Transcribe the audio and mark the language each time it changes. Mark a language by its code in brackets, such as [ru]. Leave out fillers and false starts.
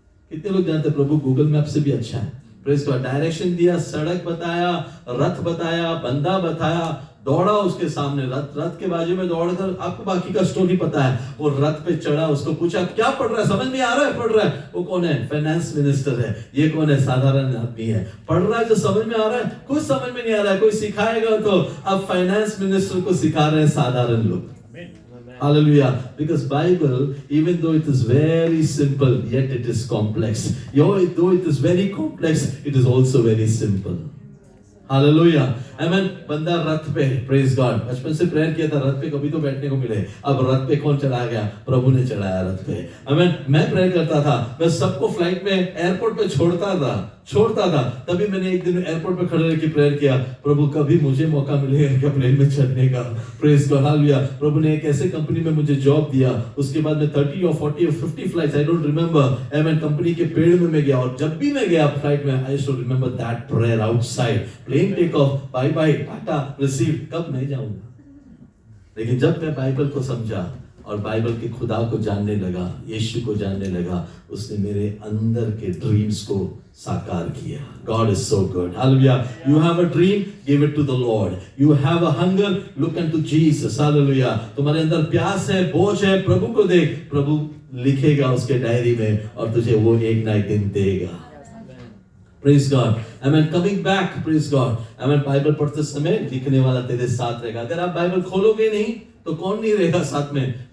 [hi] कितने लोग जानते हैं प्रभु गूगल मैप से भी अच्छा है? Praise God. डायरेक्शन दिया, सड़क बताया, रथ बताया, बंदा बताया, दौड़ा उसके सामने, रथ के बाजू में दौड़कर, आपको बाकी का स्टोरी पता है, वो रथ पे चढ़ा, उसको पूछा क्या पढ़ रहा है, समझ में आ रहा है? पढ़ रहा है। वो कौन है? फाइनेंस मिनिस्टर है। ये कौन है? साधारण आदमी है। पढ़ रहा है जो समझ में आ रहा है, कुछ समझ में नहीं आ रहा है, कोई सिखाएगा तो। अब फाइनेंस मिनिस्टर को सिखा रहे हैं साधारण लोग। [en] Hallelujah. Because Bible, even though it is very simple, yet it is complex. Though it is very complex, it is also very simple. Hallelujah. Amen. [hi] बंदा रथ पे, [en] praise God. [hi] बचपन से प्रेयर किया था, रथ पे कभी तो बैठने को मिले। अब रथ पे कौन चढ़ा गया? प्रभु ने चढ़ाया रथ पे। Amen. मैं प्रेयर करता था, मैं सबको फ्लाइट में, एयरपोर्ट पे छोड़ता था। तभी मैंने एक दिन एयरपोर्ट पे खड़े रहकर प्रेयर किया, प्रभु कभी मुझे मौका मिलेगा क्या प्लेन में चढ़ने का? Praise God. हालेलुया। प्रभु ने एक ऐसे कंपनी में मुझे जॉब दिया, उसके बाद में 30 और 40 और 50 फ्लाइट्स, [en] I don't remember, [hi] आमीन, कंपनी के पेड़ में मैं गया, और जब भी मैं गया फ्लाइट में, [en] I should remember that prayer outside, plane take off, [hi] bye bye, Tata, receive, कब मैं जाऊंगा। लेकिन जब मैं बाइबल को समझा, और बाइबल के खुदा को जानने लगा, यीशु को जानने लगा, उसने मेरे अंदर के ड्रीम्स को साकार किया. [en] God is so good. Hallelujah. You have a dream, give it to the Lord. You have a hunger, look unto Jesus. Hallelujah. [hi] तुम्हारे अंदर प्यास है, बोझ है, प्रभु को देख. प्रभु लिखेगा उसके डायरी में और तुझे वो एक ना एक दिन देगा. [en] Praise God. Amen. Coming back, praise God. Amen. [hi] Bible पढ़ते समय लिखने वाला तेरे साथ रहेगा. अगर आप बाइबल खोलोगे नहीं तो कौन नहीं रहेगा साथ में?